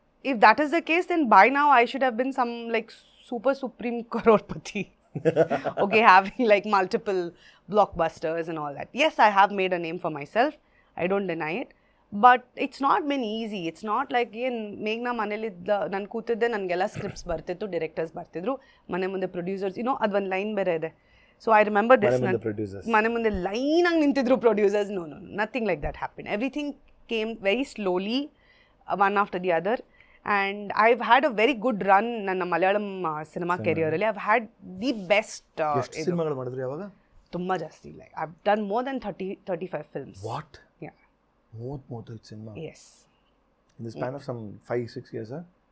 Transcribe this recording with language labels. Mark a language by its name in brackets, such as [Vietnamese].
[English] if that is the case, then by now I should have been some like super supreme crorepati. Okay, having like multiple blockbusters and all that. Yes, I have made a name for myself, I don't deny it, but it's not been easy. It's not like [Kannada] ಮೇಘ್ನಾ ಮನೇಲಿ ನಾನು ಕೂತಿದ್ದೆ, ನನಗೆಲ್ಲ scripts ಬರ್ತಿತ್ತು, directors ಬರ್ತಿದ್ರು, ಮನೆ ಮುಂದೆ producers, ಅದೊಂದು line ಬೇರೆ ಇದೆ. [English] so I remember this, [Kannada] ಮನೆ ಮುಂದೆ ಲೈನಾಗಿ ನಿಂತಿದ್ರು producers. [English] No, nothing like that happen. Everything came very slowly one after the other. And I've had a very good run [Kannada] ನನ್ನ Malayalam cinema ಕೆರಿಯರಲ್ಲಿ. [English] I've had the best. [Kannada] ಎಷ್ಟು ಸಿನಿಮಾಗಳು ಮಾಡಿದ್ರಿ ಯಾವಾಗ? ತುಂಬ ಜಾಸ್ತಿ. [English] Like I've done more than 30-35 films. What? Yeah. [Kannada] 35 cinema? [English] Yes. In the span of some 5-6 years, huh?